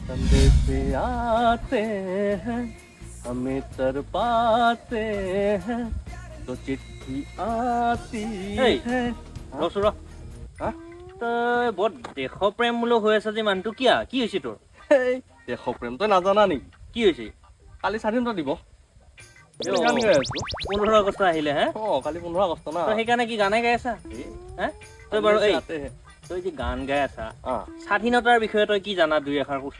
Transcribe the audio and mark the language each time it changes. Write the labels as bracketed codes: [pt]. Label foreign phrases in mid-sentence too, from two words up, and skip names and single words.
[hi] संदेश आते हैं हमें तरपाते हैं तो चिट्ठी आती है [as] ৰচোৰা হা তই বৰ দেশপ্ৰেমমূলক হৈ আছ যে মানুহটো কিয়া কি হৈছে তোৰ দেশপ্ৰেম তই নাজানা নেকি কি হৈছে কালি স্বাধীনতা দিৱস অ। গান গাই আছো 15 আগষ্ট আহিলে হে কালি 15 আগষ্ট না তই সেইকাৰণে কি গানে গাই আছা হে তই বাৰু এই তই যে গান গাই আছা স্বাধীনতাৰ বিষয়ে তই কি জানা দুই এষাৰ কৈছো